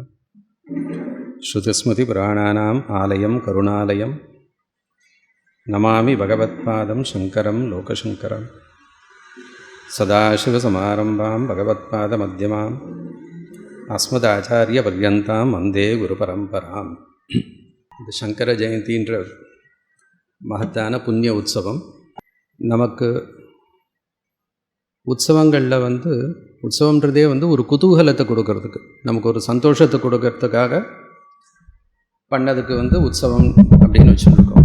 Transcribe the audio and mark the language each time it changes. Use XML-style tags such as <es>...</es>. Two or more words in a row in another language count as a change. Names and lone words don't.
<sa>श्रुतिस्मृतिपुराणानाम् आलयं करुणालयं नमामि भगवत्पादं शङ्करं लोकशङ्करं। सदाशिवसमारम्भां भगवत्पादमध्यमाम् अस्मदाचार्यपर्यन्तां वन्दे गुरुपरம்பராம்.</sa> <ta>இந்த சங்கர ஜெயந்தின்ற மகத்தான புண்ணிய உற்சவம். நமக்கு உற்சவங்களில் உற்சவன்றதே ஒரு குதூகலத்தை கொடுக்கறதுக்கு, நமக்கு ஒரு சந்தோஷத்தை கொடுக்கறதுக்காக பண்ணதுக்கு உற்சவம் அப்படின்னு வச்சுருக்கோம்.</ta>